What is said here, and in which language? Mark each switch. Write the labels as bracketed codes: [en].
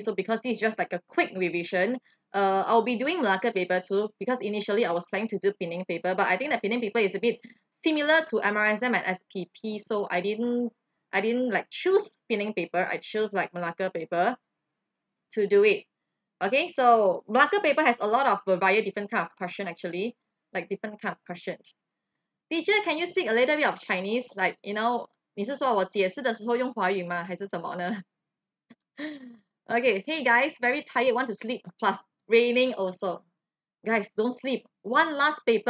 [en] So because this is just like a quick revision, I'll be doing Melaka paper too because initially I was planning to do pinning paper, but I think the pinning paper is a bit similar to MRSM and SPP, so I didn't like choose pinning paper. I chose like Melaka paper to do it. Okay, so Melaka paper has a lot of variety different kind of question actually, like different kind of questions. Teacher, can you speak a little bit of Chinese? [zh] Like, 你是说我解释的时候用华语吗？还是什么呢？ [en] Okay, hey guys, very tired, want to sleep. Plus, raining also. Guys, don't sleep. One last paper.